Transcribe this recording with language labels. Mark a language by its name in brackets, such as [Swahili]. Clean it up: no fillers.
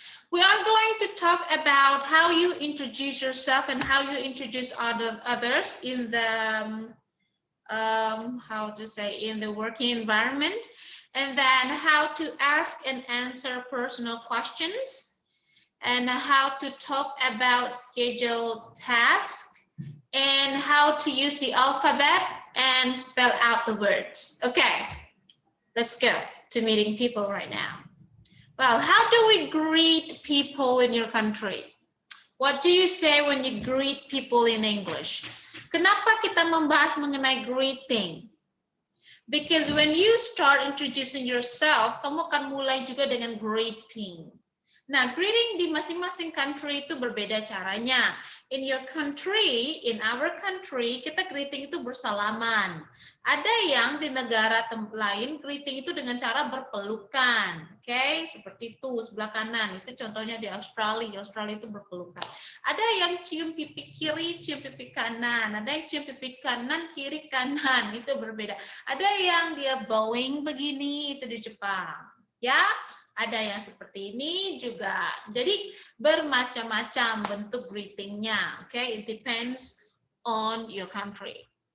[English] We are going to talk about how you introduce yourself and how you introduce others in the in the working environment, and then how to ask and answer personal questions, and how to talk about scheduled tasks, and how to use the alphabet and spell out the words. Okay, let's go to meeting people right now. Well, how do we greet people in your country? What do you say when you greet people in English? [Indonesian] Kenapa kita membahas mengenai greeting? [English] Because when you start introducing yourself, [Indonesian] kamu akan mulai juga dengan [English] greeting. [Indonesian] Nah, greeting di masing-masing country itu berbeda caranya. [English] In your country, in our country, [Indonesian] kita greeting itu bersalaman. Ada yang di negara lain greeting itu dengan cara berpelukan. Oke, seperti itu sebelah kanan. Itu contohnya di Australia. Australia itu berpelukan. Ada yang cium pipi kiri, cium pipi kanan. Ada yang cium pipi kanan, kiri, kanan. Itu berbeda. Ada yang dia bowing begini, itu di Jepang. Ya, ada yang seperti ini juga. Jadi bermacam-macam bentuk greetingnya. [English] Okay, it depends on your country.